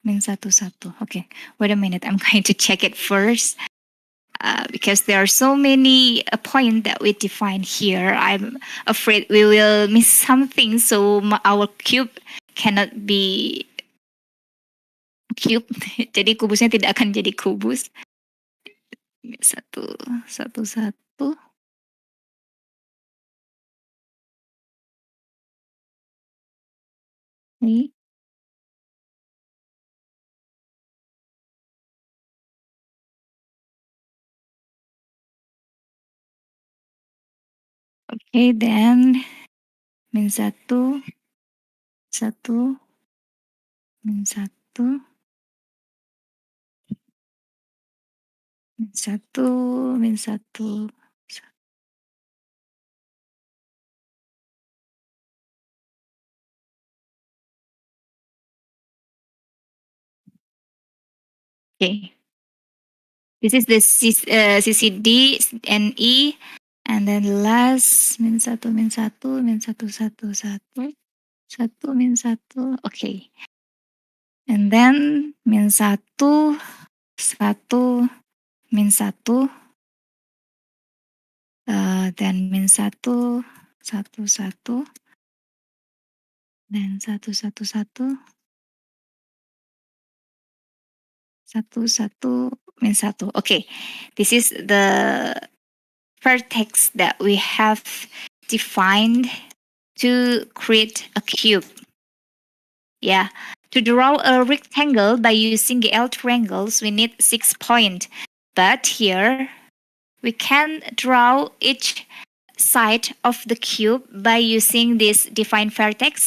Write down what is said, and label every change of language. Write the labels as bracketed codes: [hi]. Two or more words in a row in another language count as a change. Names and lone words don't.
[en] Okay, wait a minute. I'm going to check it first. because there are so many points that we define here. I'm afraid we will miss something, so our cube cannot be cube. [id] Jadi kubusnya tidak akan jadi kubus. Satu. Ini. [en] Okay, then min 1, 1, min 1, min 1, min 1. Okay. This is the CCD and E, and then last min 1, min 1, min 1, 1, 1, 1, min 1. Okay. And then min 1, 1, min 1. Then min 1, 1, 1. Then 1, 1, 1. 1, 1, min 1. Okay, this is the vertex that we have defined to create a cube. Yeah, to draw a rectangle by using GL triangles, we need 6 points. But here, we can draw each side of the cube by using this defined vertex.